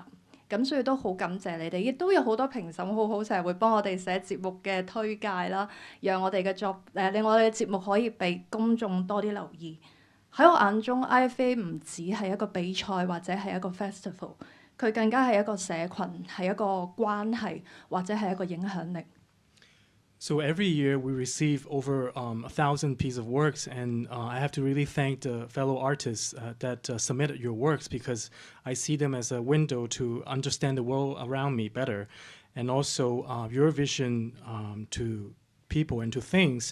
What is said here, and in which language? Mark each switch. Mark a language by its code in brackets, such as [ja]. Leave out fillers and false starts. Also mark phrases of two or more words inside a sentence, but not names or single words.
[yue] 咁所以都好感謝你哋，亦都有好多評審好好，成日會幫我哋寫節目嘅推介啦，讓我哋嘅令我哋嘅節目可以被公眾多啲留意。喺我眼中 ifva 唔止係一個比賽或者係一個 festival。佢更加係一個社群，係一個關係，或者係一個影響力。 [en] So every year we receive over 1,000 pieces of works, and I have to really thank the fellow artists that submitted your works, because I see them as a window to understand the world around me better, and also your vision to people and to things.